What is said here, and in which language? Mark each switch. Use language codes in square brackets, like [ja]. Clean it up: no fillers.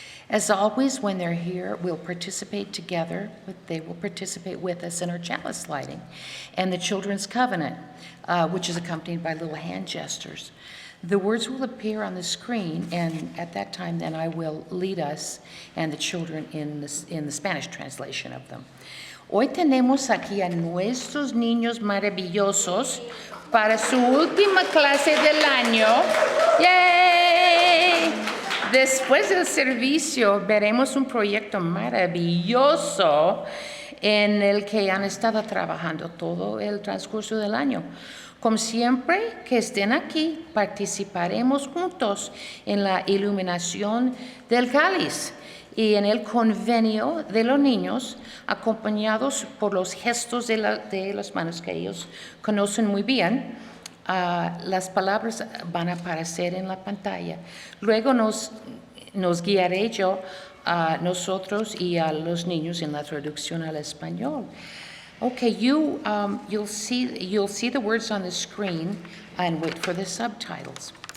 [en] As always, when they're here, we'll participate together, but they will participate with us in our chalice lighting and the Children's Covenant, which is accompanied by little hand gestures. The words will appear on the screen, and at that time, then I will lead us and the children in the Spanish translation of them. [es] Hoy tenemos aquí a nuestros niños maravillosos para su última clase del año. ¡Yay! Después del servicio veremos un proyecto maravilloso en el que han estado trabajando todo el transcurso del año. Como siempre que estén aquí, participaremos juntos en la iluminación del cáliz y en el convenio de los niños, acompañados por los gestos de las manos que ellos conocen muy bien. Las palabras van a aparecer en la pantalla. Luego nos guiaré yo a nosotros y a los niños en la traducción al español. [en] Okay, you'll see the words on the screen and wait for the subtitles.